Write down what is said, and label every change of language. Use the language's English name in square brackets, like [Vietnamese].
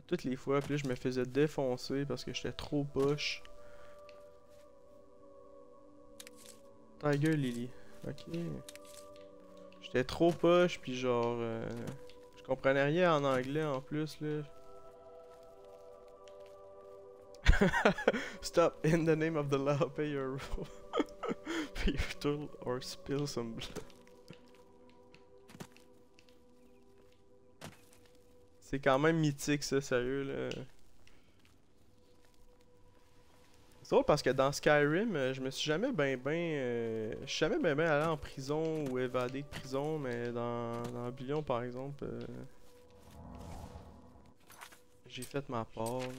[French] À toutes les fois, puis là je me faisais défoncer parce que j'étais trop poche. Tiger Lily. Ok. J'étais trop poche, puis genre... je comprenais rien en anglais en plus, là. [English] Stop, in the name of the law, pay your pay your toll or spill some blood. [French] C'est quand même mythique ça, sérieux là. C'est drôle parce que dans Skyrim, je me suis jamais je suis jamais ben allé en prison ou évadé de prison, mais dans Oblivion par exemple, j'ai fait ma part.